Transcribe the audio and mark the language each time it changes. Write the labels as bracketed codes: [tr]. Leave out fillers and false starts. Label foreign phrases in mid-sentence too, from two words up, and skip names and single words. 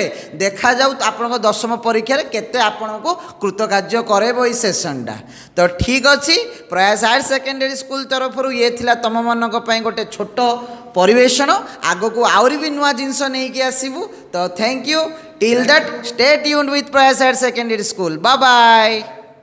[or] ଦେଖାଯାଉ ଆପଣଙ୍କ 10ମ ପରୀକ୍ଷାରେ କେତେ ଆପଣଙ୍କୁ କୃତକାର୍ଯ୍ୟ କରେଇବ ଏଇ ସେସନଟା। ତ ଠିକ୍ ଅଛି, ପ୍ରୟାସ ହାୟର ସେକେଣ୍ଡାରୀ ସ୍କୁଲ ତରଫରୁ ଇଏ ଥିଲା ତମମାନଙ୍କ ପାଇଁ ଗୋଟେ ଛୋଟ ପରିବେଷଣ। ଆଗକୁ ଆହୁରି ବି ନୂଆ ଜିନିଷ ନେଇକି ଆସିବୁ। ତ [en] thank you. Till that, stay tuned with Prayas Higher Secondary School. Bye bye.